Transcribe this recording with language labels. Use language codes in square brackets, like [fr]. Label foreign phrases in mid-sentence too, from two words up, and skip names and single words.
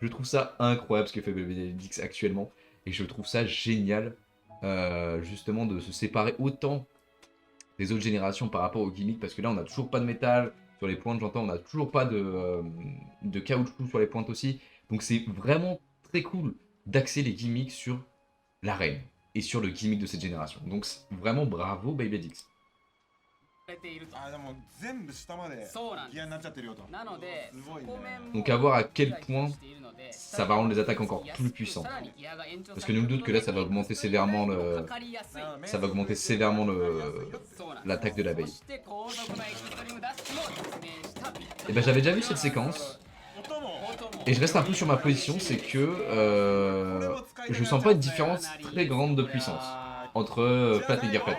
[fr] Je trouve ça incroyable ce que fait BBDX actuellement. Et je trouve ça génial, justement, de se séparer autant des autres générations par rapport aux gimmicks. Parce que là, on n'a toujours pas de métal sur les pointes, j'entends. On n'a toujours pas de caoutchouc sur les pointes aussi. Donc c'est vraiment très cool d'axer les gimmicks sur l'arène et sur le gimmick de cette génération. Donc vraiment bravo BBDX. [ja] ていると。あでも全部下までそうなんです。ギアになっちゃってるよと。なので、すごいね。底面も [fr] Donc à voir à quel point [ja] しているので [fr] ça va rendre les attaques encore plus puissantes. Parce que nul doute que là, ça va augmenter sévèrement le... Ça va augmenter sévèrement l'attaque de l'abeille. Et ben j'avais déjà vu cette séquence. Et je reste un peu sur ma position, c'est que je sens pas une différence très grande de puissance entre Flat et Gearflat.